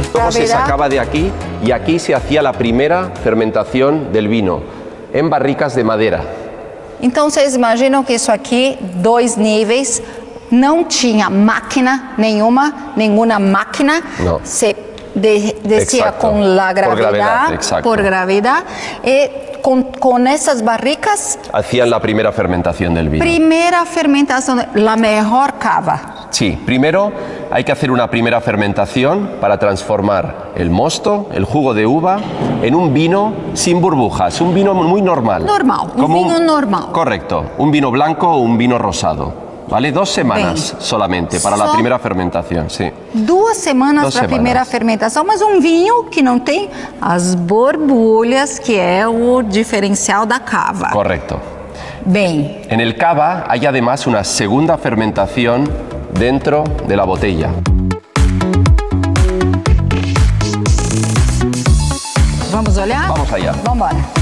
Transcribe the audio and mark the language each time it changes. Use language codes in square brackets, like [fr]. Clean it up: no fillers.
[es] Se sacaba de aquí y aquí se hacía la primera fermentación del vino en barricas de madera. [pt] Então vocês imaginam que isso aqui, 2 níveis, não tinha máquina nenhuma máquina. Não. Se descia com a gravidade, por gravidade, e [es] con esas barricas hacían la primera fermentación del vino. Primera fermentación, la mejor cava. Sí, primero hay que hacer una primera fermentación para transformar el mosto, el jugo de uva, en un vino sin burbujas, un vino muy normal. Normal, un vino normal. Correcto, un vino blanco o un vino rosado. ¿Vale? 2 semanas solamente para la primera fermentación, sí. [pt] 2 semanas para a primeira fermentação, mas um vinho que não tem as borbulhas, que é o diferencial da cava. [es] Correcto. [pt] Bem. [es] En el cava hay además una segunda fermentación dentro de la botella. [pt] Vamos olhar? [es] Vamos allá. [pt] Vamos embora.